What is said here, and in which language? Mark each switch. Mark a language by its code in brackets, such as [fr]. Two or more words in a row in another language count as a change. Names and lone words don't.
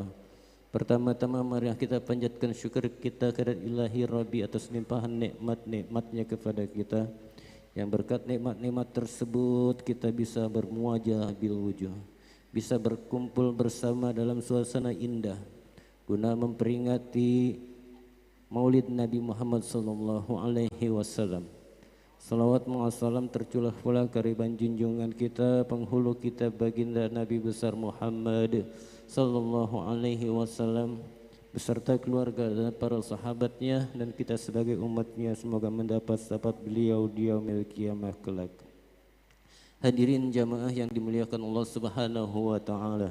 [id] Pertama-tama mari kita panjatkan syukur kita kepada Ilahi Rabbi atas limpahan nikmat-nikmatnya kepada kita, yang berkat nikmat-nikmat tersebut kita bisa bermuajah [ar] bil wujuh, [id] bisa berkumpul bersama dalam suasana indah guna memperingati Maulid Nabi Muhammad [ar] sallallahu alaihi wasallam. [id] Salawat mu'assalam terculah pula kariban junjungan kita, penghulu kita baginda Nabi besar Muhammad [ar] sallallahu alaihi wasallam [id] beserta keluarga dan para sahabatnya dan kita sebagai umatnya, semoga mendapat syafaat beliau di [ar] yaumil qiyamah [id] kelak. Hadirin jamaah yang dimuliakan Allah [ar] Subhanahu wa taala.